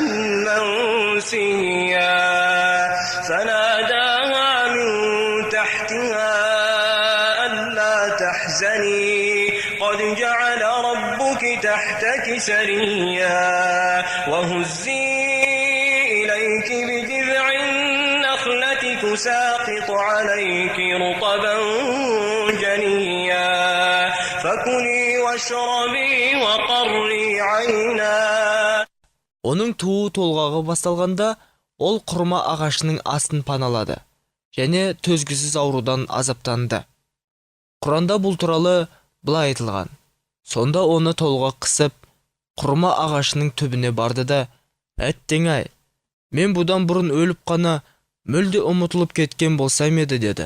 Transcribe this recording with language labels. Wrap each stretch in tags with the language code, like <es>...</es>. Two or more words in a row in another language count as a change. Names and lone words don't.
<ar>منسيا فناداها من تحتها ألا تحزني قد جعل ربك تحتك سريا وهزي إليك بجذع النخلة تساقط عليك رطبا جنيا فكلي واشربي وقري عينا.</ar> <kk>Оның туы толғағы басталғанда, ол құрма ағашының астын паналады және төзгісіз аурудан азаптанды. Құранда бұл туралы былай айтылған. Сонда оны толға қысып, құрма ағашының түбіне барды да, «Әттең-ай, мен бұдан бұрын өліп қана мүлде ұмытылып кеткен болсам еді» деді.</kk>